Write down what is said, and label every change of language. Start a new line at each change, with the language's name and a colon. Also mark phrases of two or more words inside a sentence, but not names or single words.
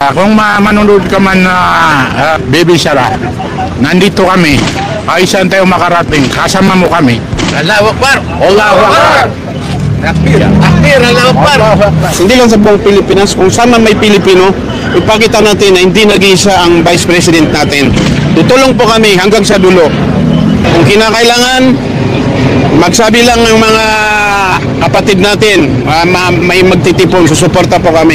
Filipino: Kung manunod ka man na Baby Sara, nandito kami. Ay saan tayo makarating, kasama mo kami.
Arabic: الله أكبر! الله أكبر! تكبير تكبير الله أكبر!
Filipino: Hindi lang sa buong Pilipinas, kung saan man may Pilipino, ipakita natin na hindi nag-iisa ang Vice President natin. Tutulong po kami hanggang sa dulo. Kung kinakailangan, magsabi lang ng mga kapatid natin, may magtitipon, susuporta po kami.